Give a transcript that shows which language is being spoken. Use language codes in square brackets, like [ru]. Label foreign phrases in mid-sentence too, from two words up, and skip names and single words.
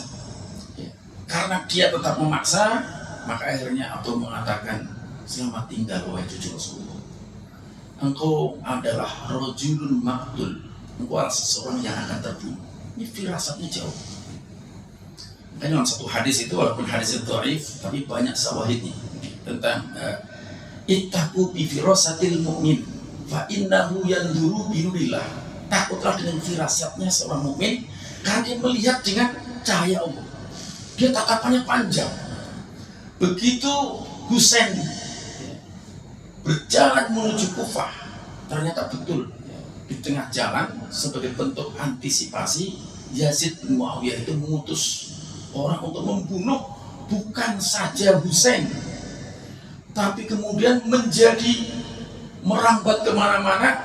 [id] Karena dia tetap memaksa, maka akhirnya Abdullah mengatakan, selamat tinggal wahai cucu Rasulullah. Engkau adalah [ar] رجل مقتول. [id] Engkau adalah seseorang yang akan terbunuh. Ini firasatnya jauh. Ini dalam satu hadis itu, walaupun hadis itu dhaif, tapi banyak syawahidnya tentang [ar] اتقوا بفراسة المؤمن فإنه ينظر بنور الله. [id] Takutlah dengan firasatnya seorang mukmin, karena dia melihat dengan cahaya Allah. Dia tatapannya panjang. Begitu Husain berjalan menuju Kufah, ternyata betul di tengah jalan sebagai bentuk antisipasi, Yazid bin Muawiyah itu mengutus orang untuk membunuh bukan saja Husain, tapi kemudian menjadi merambat kemana-mana.